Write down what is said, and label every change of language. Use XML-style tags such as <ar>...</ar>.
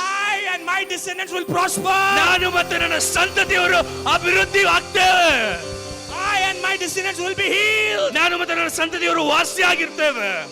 <en>I and my descendants will prosper.</en> <kn>ನಾನು ಮತ್ತು ನನ್ನ ಸಂತತಿಯವರು ಅಭಿವೃದ್ಧಿ ಆಗ್ತೇವೆ.</kn> <en>I and my descendants will be healed.</en> <kn>ನಾನು ಮತ್ತು ನನ್ನ ಸಂತತಿಯವರು ವಾಸಿಯಾಗಿರ್ತೇವೆ.</kn>